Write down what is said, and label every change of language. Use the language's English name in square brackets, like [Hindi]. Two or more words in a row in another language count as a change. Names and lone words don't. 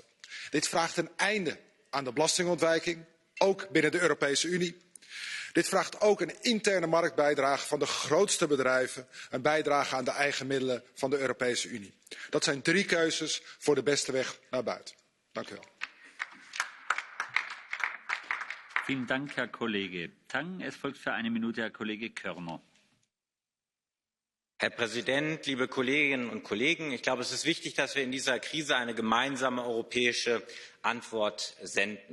[Dutch] Dit vraagt een einde aan de belastingontwijking, ook binnen de Europese Unie. Dit vraagt ook een interne marktbijdrage van de grootste bedrijven, een bijdrage aan de eigen middelen van de Europese Unie. Dat zijn 3 keuzes voor de beste weg naar buiten. Dank u wel. [German] Vielen Dank, Herr Kollege Tang. Es folgt für 1 Minute Herr Kollege Körner. Herr Präsident, liebe Kolleginnen und Kollegen! Ich glaube, es ist wichtig, dass wir in dieser Krise eine gemeinsame europäische Antwort senden.